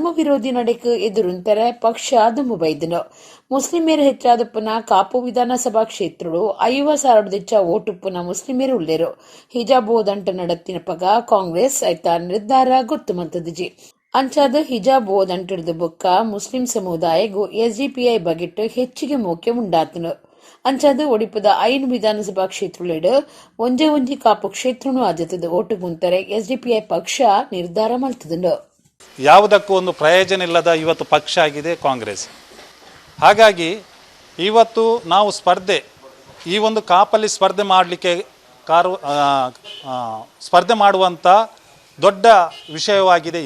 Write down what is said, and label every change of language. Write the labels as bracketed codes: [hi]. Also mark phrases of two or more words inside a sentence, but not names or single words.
[tcy] ವಿರೋಧಿ ನಡೆಕ್ ಎದುರುಂತಾರೆ ಪಕ್ಷ ದುಂಬು ಬೈದನು ಮುಸ್ಲಿಮೇರು ಹೆಚ್ಚಾದಪ್ಪನ ಕಾಪು ವಿಧಾನಸಭಾ ಕ್ಷೇತ್ರಡು 50,000 ದಿಚ್ಚ ಓಟುಪ್ಪನ ಮುಸ್ಲಿಮೇರು ಉಳ್ಳೇರು ಹಿಜಾಬ್ ಓದಂಟ ನಡತ್ತಿನ ಪಗ ಕಾಂಗ್ರೆಸ್ ಐತ ನಿರ್ಧಾರ ಗೊತ್ತು ಮಂತದಿಜಿ ಅಂಚಾದ ಹಿಜಾಬ್ ಓದಂಟಿಡ್ದು ಬೊಕ್ಕ ಮುಸ್ಲಿಂ ಸಮುದಾಯಗೂ ಎಸ್ಡಿಪಿಐ ಬಗೆಟ್ಟು ಹೆಚ್ಚಿಗೆ ಮೋಕೆ ಉಂಡಾತನು ಅಂಚಾದ ಒಡಿಪದ 5 ವಿಧಾನಸಭಾ ಕ್ಷೇತ್ರಗಳು ಒಂಜಿ ಕಾಪು ಕ್ಷೇತ್ರನೂ ಆದತದ ಓಟುಗುಂತರೆ ಎಸ್ಡಿಪಿಐ ಪಕ್ಷ ನಿರ್ಧಾರ ಮಲ್ತದಂಡು. [kn] ಯಾವುದಕ್ಕೂ ಒಂದು ಪ್ರಯೋಜನ ಇಲ್ಲದ ಇವತ್ತು ಪಕ್ಷ ಆಗಿದೆ ಕಾಂಗ್ರೆಸ್. ಹಾಗಾಗಿ ಇವತ್ತು ನಾವು ಈ ಒಂದು ಕಾಪಲ್ಲಿ ಸ್ಪರ್ಧೆ ಮಾಡಲಿಕ್ಕೆ ಸ್ಪರ್ಧೆ ಮಾಡುವಂಥ ದೊಡ್ಡ ವಿಷಯವಾಗಿದೆ.